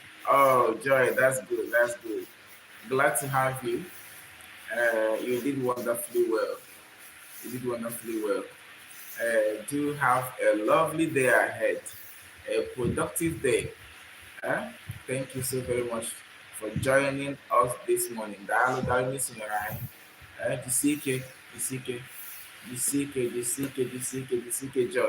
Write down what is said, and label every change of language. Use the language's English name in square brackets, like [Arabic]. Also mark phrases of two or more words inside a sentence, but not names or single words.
[English] Oh, Joy, that's good. That's good. Glad to have you. You did wonderfully well. You did wonderfully well. Do have a lovely day ahead, a productive day. Thank you so very much for joining us this morning. [Igbo] Daalụ daalụ n'isonyere anyị. Jisike, jisike, jisike, jisike, jisike, jisike, Joy.